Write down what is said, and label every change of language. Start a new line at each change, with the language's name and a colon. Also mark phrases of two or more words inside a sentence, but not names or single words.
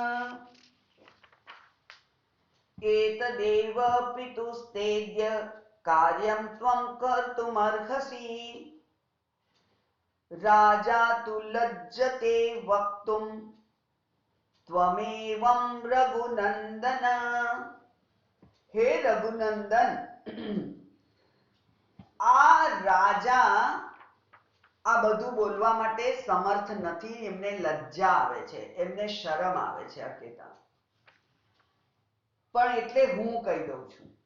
Sanskrit: एतदेव पितुस्तेद्य कार्यं त्वं कर्तुमर्हसि. राजा तु लज्जते वक्तुं त्वमेवं रघुनंदन.
Gujarati: હે રઘુનંદન, આ રાજા આ બધું બોલવા માટે સમર્થ નથી. એમને લજ્જા આવે છે, એમને શરમ આવે છે આ કહેતા. પણ એટલે હું કહી દઉં છું.